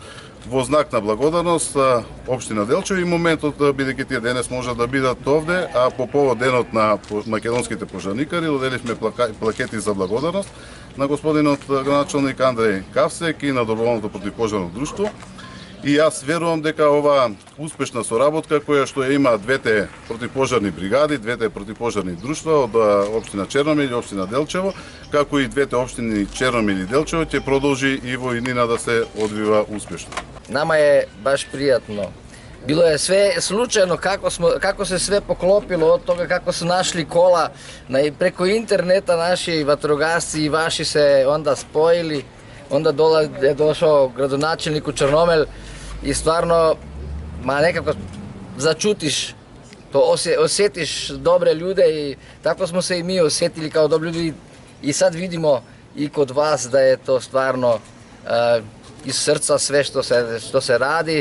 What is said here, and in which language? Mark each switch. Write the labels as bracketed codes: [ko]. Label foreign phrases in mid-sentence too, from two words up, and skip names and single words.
[mk] Во знак на благодарност, општина Делчево и моментот, бидејќи тие денес можат да бидат овде, а по повод денот на македонските пожарникари, доделивме плакети за благодарност на господинот градоначалник Андреј Кавсек и на доброволното противпожарно друштво. И јас верувам дека ова успешна соработка која што ја има двете противпожарни бригади, двете противпожарни друштва од општина Черномел и општина Делчево, како и двете општини Черномел и Делчево, ќе продолжи и во иднина да се одвива успешно. [hr] Nama je baš prijatno. Bilo je sve slučajno kako se sve poklopilo od toga kako su našli kola preko interneta, naši vatrogasci i vaši se onda spojili. Onda je došao gradonačelnik u Črnomel i stvarno nekako začutiš, to osjetiš dobre ljude i tako smo se i mi osjetili kao dobri ljudi i sad vidimo i kod vas da je to stvarno iz srca sve što se radi.